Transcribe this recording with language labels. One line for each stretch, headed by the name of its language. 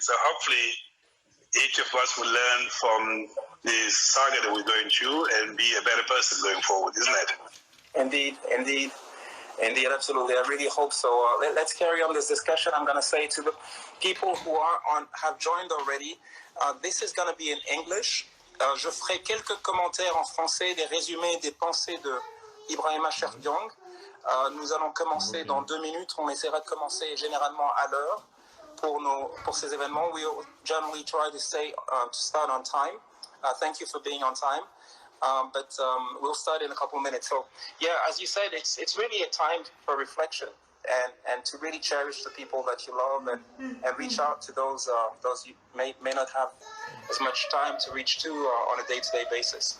English: So hopefully, each of us will learn from the saga that we're going through and be a better person going forward, isn't it? Indeed, indeed. Indeed, absolutely. I really hope so. Let's carry on this discussion. I'm going to say to the people who have joined already, this is going to be in English.
French: Je ferai quelques commentaires en français, des résumés des pensées de Ibrahima Cheikh Diong. Nous allons commencer dans 2 minutes. On essaiera de commencer généralement à l'heure pour ces événements.
English: We generally try to start on time. Thank you for being on time. But we'll start in a couple minutes. So, as you said, it's really a time for reflection and to really cherish the people that you love and reach out to those you may not have as much time to reach to on a day-to-day basis.